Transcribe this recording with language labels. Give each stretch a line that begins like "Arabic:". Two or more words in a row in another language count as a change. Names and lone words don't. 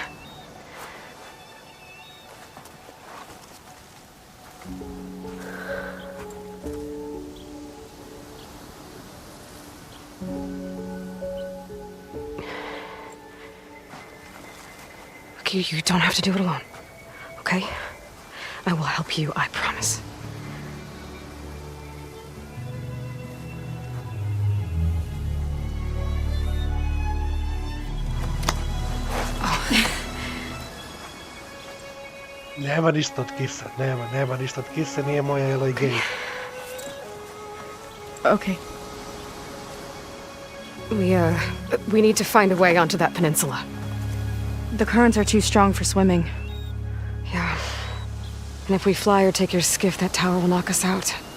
English: You don't have to do it alone, okay? I will help you, I promise.
Serbian: Nema ništa od kisa, nema ništa od kisa, nije moja Aloy gej.
English: Okay. We need to find a way onto that peninsula. The currents are too strong for swimming. Yeah. And if we fly or take your skiff, that tower will knock us out.